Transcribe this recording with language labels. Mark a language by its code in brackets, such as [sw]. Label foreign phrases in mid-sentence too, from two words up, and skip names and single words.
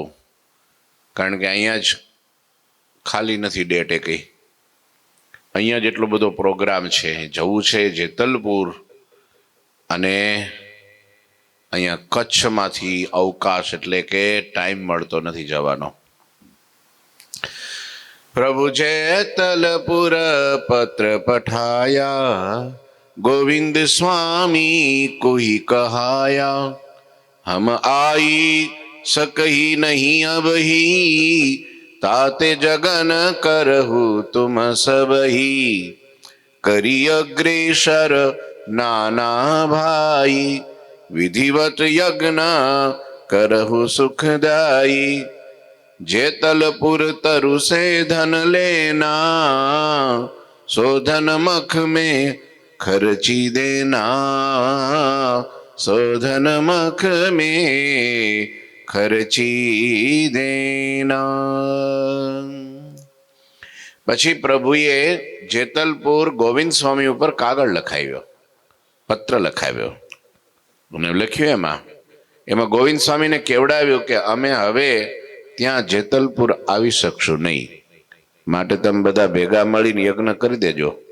[gu] કારણ કે અહીંયા જ ખાલી નથી ડેટ એકેય, અહીંયા જ એટલો બધો પ્રોગ્રામ છે, જવું છે જેતલપુર અને અહીંયા કચ્છમાંથી અવકાશ એટલે કે ટાઈમ મળતો નથી જવાનો। [hi] प्रभु जेतलपुर पत्र पठाया, गोविंद स्वामी को ही कहाया। हम आई सकही नहीं अब ही, ताते जगन करहु तुम सबही। करी अग्रेसर नाना भाई, विधिवत यज्ञ करहु सुखदाई। जेतलपुर तरु से धन लेना, शोधन मख में खर्ची देना। शोधन मख में खर्ची देना। [gu] પછી પ્રભુએ જેતલપુર ગોવિંદ સ્વામી ઉપર કાગળ લખાવ્યો, પત્ર લખાવ્યો અને લખ્યું એમાં ગોવિંદ સ્વામીને કેવડાવ્યું કે અમે હવે ત્યાં જેતલપુર આવી શકશું નહીં, માટે તમે બધા ભેગા મળીને યજ્ઞ કરી દેજો।